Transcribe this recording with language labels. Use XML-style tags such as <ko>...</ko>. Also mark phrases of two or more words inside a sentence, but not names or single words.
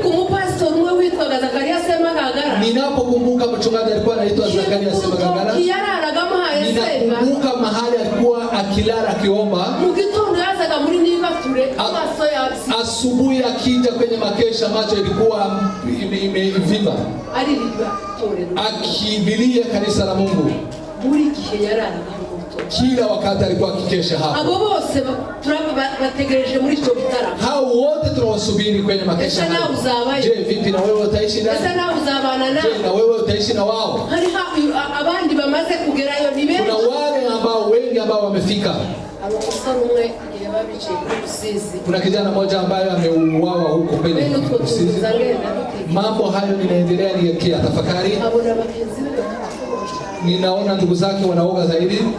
<sw>Ninapokumbuka mchungaji alikuwa anaitwa Zakaria Semagagara, ninakumbuka mahali alikuwa akilala akiomba. Asubuhi akija kwenye makesha macho ilikuwa imevimba, akibilia kanisa la Mungu. Kila wakati alikuwa akikesha hapo.</sw> <rw>Abo bose bategereje muri cyo bitara.</rw> <sw>Hao wote tunawasubiri kwenye makesha hayo. Je, vipi na wewe utaishi nao? Sasa nao uzabana nao. Je, na wewe utaishi na wao?</sw> <rw>Hari abandi bamaze kugerayo ni benshi.</rw> <sw>Kuna wale ambao wengi ambao wamefika. Kuna kijana mmoja ambaye ameuawa huko kwenye Rusizi. Mambo hayo ninaendelea nikiyatafakari. Ninaona ndugu zake wanaoga zaidi.</sw>